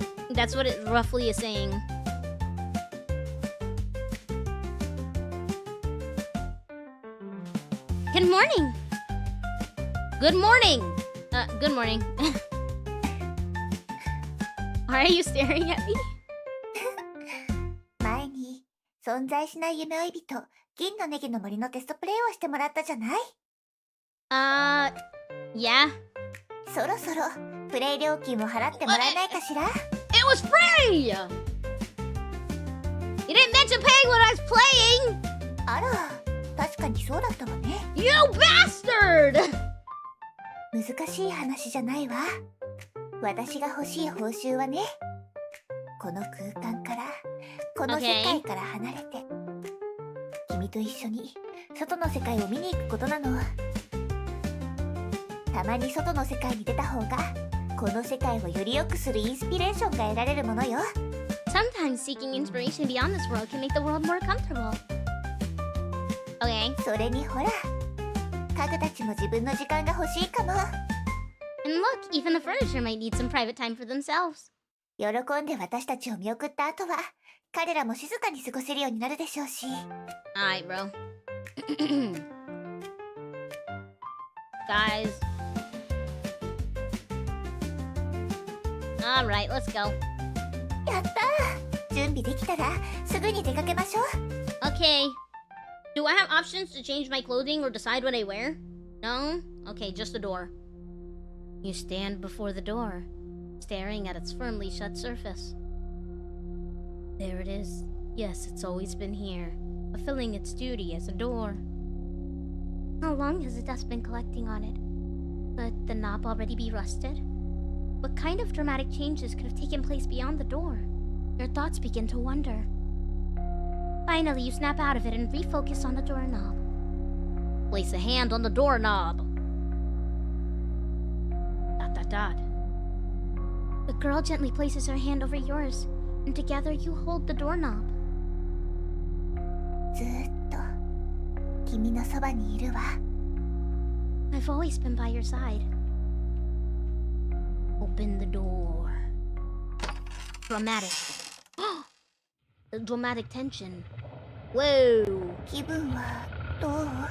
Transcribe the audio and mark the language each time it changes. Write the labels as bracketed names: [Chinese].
[English] That's what it roughly is saying. Good morning. Good morning. Good morning. Why are you staring at me? [Japanese] 前に存在しない夢追い人、銀のネギの森のテストプレイをしてもらったじゃない？ [English] Yeah. [Japanese] そろそろプレイ料金を払ってもらえないかしら？ [English] It was free! You didn't mention paying when I was playing! [Japanese] あら、確かにそうだったわね。 [English] You bastard! [Japanese] 難しい話じゃないわ。私が欲しい報酬はね、この空間から、この世界から離れて、君と一緒に外の世界を見に行くことなの。たまに外の世界に出た方が、この世界をより良くするインスピレーションが得られるものよ。 [English] Sometimes seeking inspiration beyond this world can make the world more comfortable. Okay. [Japanese] それにほら、家具たちも自分の時間が欲しいかも。 [English] And look, even the furniture might need some private time for themselves. [Japanese] 喜んで私たちを見送った後は、彼らも静かに過ごせるようになるでしょうし。 [English] Alright, bro. Guys. Alright, let's go. [Japanese] やったー！準備できたらすぐに出かけましょう。 [English] Okay. Do I have options to change my clothing or decide what I wear? No? Okay, just the door. You stand before the door, staring at its firmly shut surface. There it is. Yes, it's always been here, fulfilling its duty as a door. How long has the dust been collecting on it? Could the knob already be rusted? What kind of dramatic changes could have taken place beyond the door? Your thoughts begin to wonder. Finally, you snap out of it and refocus on the doorknob. Place a hand on the doorknob. ... The girl gently places her hand over yours, and together you hold the doorknob. [Japanese] ずーっと君のそばにいるわ。 [English] I've always been by your side. Open the door. Dramatic. Dramatic tension. Whoa. [Japanese] 気分はどう？